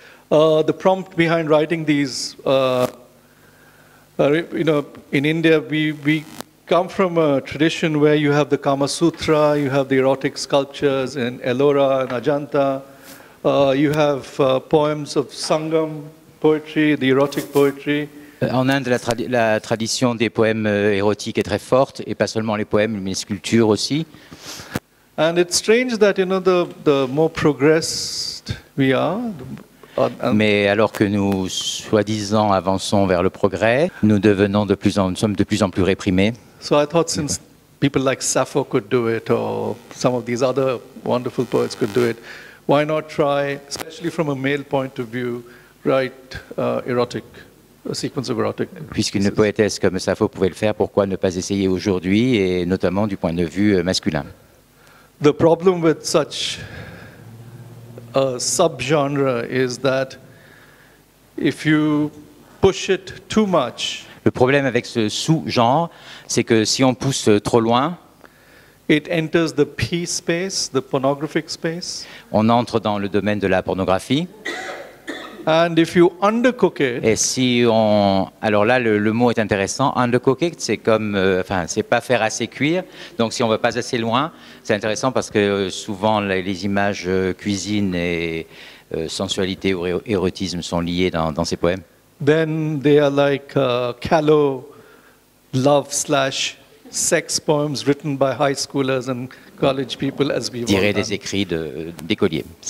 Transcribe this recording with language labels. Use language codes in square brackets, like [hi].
[en] The prompt behind writing these, in India we come from a tradition where you have the Kama Sutra, you have the erotic sculptures in Ellora and Ajanta, you have poems of Sangam poetry, the erotic poetry. [fr] En Inde, la tradition des poèmes érotiques est très forte, et pas seulement les poèmes, mais les sculptures aussi. [en] And it's strange that, the more progressed we are, [fr] mais alors que nous, soi-disant, avançons vers le progrès, nous sommes de plus en plus réprimés. [en] So I thought since people like Sappho could do it, or some of these other wonderful poets could do it, why not try, especially from a male point of view, write a sequence of erotic. [fr] Puisqu'une poétesse comme Sappho pouvait le faire, pourquoi ne pas essayer aujourd'hui, et notamment du point de vue masculin? [en] The problem with such a subgenre is that if you push it too much, [fr] le problème avec ce sous-genre, c'est que si on pousse trop loin, [en] it enters the P space, the pornographic space. [fr] On entre dans le domaine de la pornographie. [en] And if you undercook it, [fr] et si on, alors là le mot est intéressant. [en] Undercook it, [fr] c'est comme, c'est pas faire assez cuire. Donc si on va pas assez loin, c'est intéressant parce que souvent les images cuisine et sensualité ou érotisme sont liées dans ces poèmes. [en] Then they are like callow love/sex poems written by high schoolers and college people, as we've [fr] dirais des écrits d'écoliers.